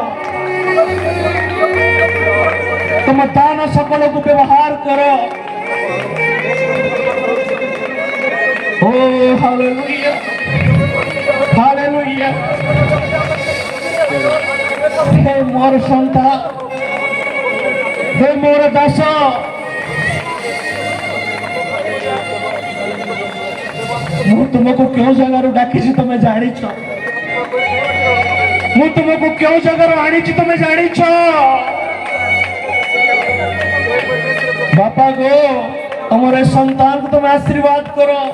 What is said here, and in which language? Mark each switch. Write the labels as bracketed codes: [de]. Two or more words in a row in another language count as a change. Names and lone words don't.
[or] ତମ ଦାନ সকলକୁ ବ୍ୟବହାର କର। ଓ ହାଲେଲୁୟା, ହାଲେଲୁୟା। ହେ ମୋର ସନ୍ତାନ, ହେ ମୋର ଦାସ, ମୁଁ ତୁମକୁ କେଉଁ ଜାଗାରୁ ଡାକିଛି ତମେ ଜାଣିଛ? ମୁଁ ତୁମକୁ କେଉଁ ଜାଗାରୁ ଆଣିଛି ତମେ ଜାଣିଛ? ବାପା ଗୋ, ତମର ଏ ସନ୍ତାନକୁ ତମେ ଆଶୀର୍ବାଦ କର।